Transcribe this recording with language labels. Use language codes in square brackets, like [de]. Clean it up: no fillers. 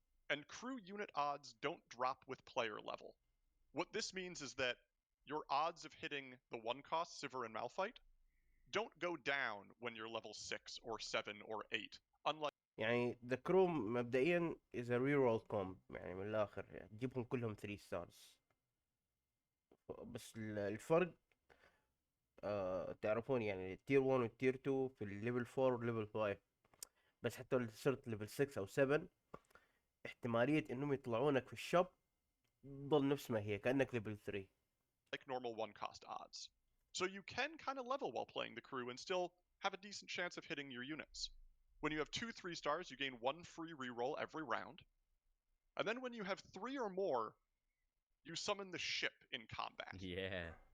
[en] And crew unit odds don't drop with player level. What this means is that your odds of hitting the 1-cost Sivir and Malphite don't go down when you're level 6 or 7 or 8. Unlike يعني the crew [ar] مبدئيا [en] is a reroll comp. [ar] يعني من الاخر يعني تجيبهم كلهم 3 stars. بس الفرق تعرفون يعني تير 1 والتير 2 في الليفل 4 والليفل 5. بس حتى لو صرت ليفل 6 او 7 احتمالية انهم يطلعونك في الشوب تضل نفس ما هي كأنك ليفل 3. [en] like normal 1-cost odds. So you can kind of level while playing the crew and still have a decent chance of hitting your units. When you have 2 3-stars, you gain 1 free reroll every round. And then when you have 3 or more, you summon the ship in combat. Yeah.